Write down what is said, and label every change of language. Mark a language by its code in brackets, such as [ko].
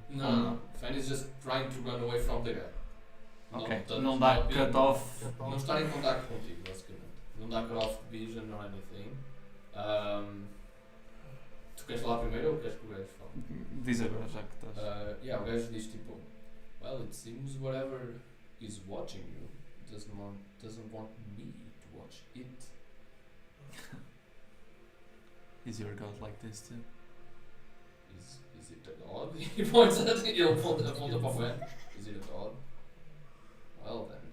[en] no, Fen is just trying to run away from the guy. Ok, Not- [pt] não dá [en] not being- cut off. [pt] Não está em contato contigo, basicamente. Não dá [en] cut off vision or anything. [pt] Tu queres falar primeiro ou queres que o gajo fale? Diz agora já que estás. [en] Yeah, [pt] o gajo diz tipo, [en] well, it seems whatever is watching you doesn't want me to watch it. Is your god like this too? Is it a god? He points at it, [pt] ele aponta para o Fen. [en] Is it a god? Well then,